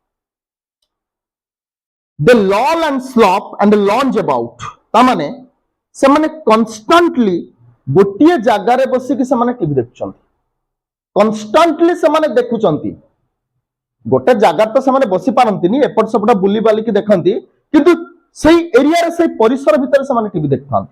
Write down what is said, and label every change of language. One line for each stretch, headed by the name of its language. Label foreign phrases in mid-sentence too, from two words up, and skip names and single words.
English: they loll and slop and lounge about
Odia: ତା ମାନେ ସେ ମାନେ କନଷ୍ଟାଣ୍ଟଲି ଗୋଟିଏ ଜାଗା ରେ ବସି କି ସେ ମାନେ ଟିଭି ଦେଖୁଛନ୍ତି କନଷ୍ଟାଣ୍ଟଲି ସେ ମାନେ ଦେଖୁଛନ୍ତି ଗୋଟେ ଜାଗା ତ ସେ ମାନେ ବସି ପାରନ୍ତିନି ଏପଟ ସେପଟ ବୁଲି ବାଲି କି ଦେଖନ୍ତି କିନ୍ତୁ ସେହି ଏରିଆ ରେ ସେହି ପରିସର ଭିତର ସେ ମାନେ ଟିଭି ଦେଖୁଥାନ୍ତି